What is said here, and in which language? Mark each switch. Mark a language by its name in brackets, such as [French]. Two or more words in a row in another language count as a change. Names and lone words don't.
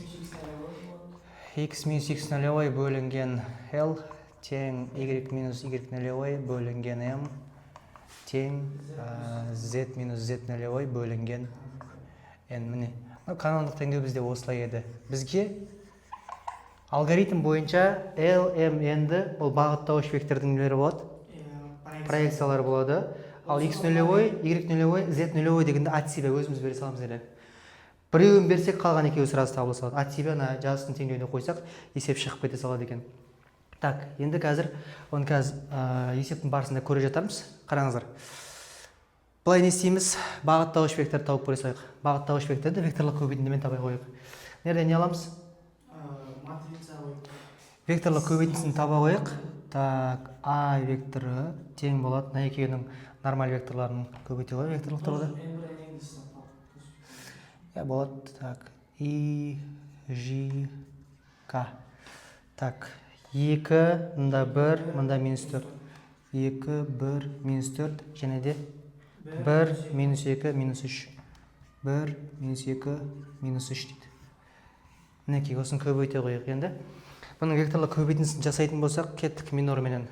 [Russian] X минус x нулевой [Kazakh] бөлінген L тең [Russian] y минус y нулевой [Kazakh] бөлінген m тең [Russian] z минус z нулевой [Kazakh] бөлінген n. Міне, канондық теңдеу бізде осылай еді. Бізге алгоритм бойынша L, M, N-ді ол бағыттауыш вектордың нелері болады? Проекциялар болады. Ал [Russian] x нулевой, y нулевой, z нулевой [Kazakh] дегенде [Russian] от себя [Kazakh] өзіміз бере саламыз деді. Біреуін берсек, қалған екеуі сразу табыла салады. [Russian] От себя [Kazakh] жазықтың теңдеуіне қойсақ, есеп шығып кете салады екен. Так, енді қазір оны есептің барысында көре жатамыз. Қараңыздар. Былай не істейміз? Бағыттауыш векторды тауып көре салайық. Бағыттауыш векторды векторлық көбейтіндімен табай қойып. Nerede не аламыз? Векторлық көбейтіндісін таба қойық. Так, а векторы тең болады. Мына екеуінің нормаль векторларын көбейте қойып векторлық тұрғыда. Болады. Так, и ж к. Так, 2, мында 1, мында минус 4. 2, 1, минус 4, және де 1, минус 2, минус 3. 1, минус 2, минус 3 дейді. Мінекей, осын көбейте қойық енді. Бұның векторлық көбейтіндісін жасайтын болсақ, кеттік минорменен.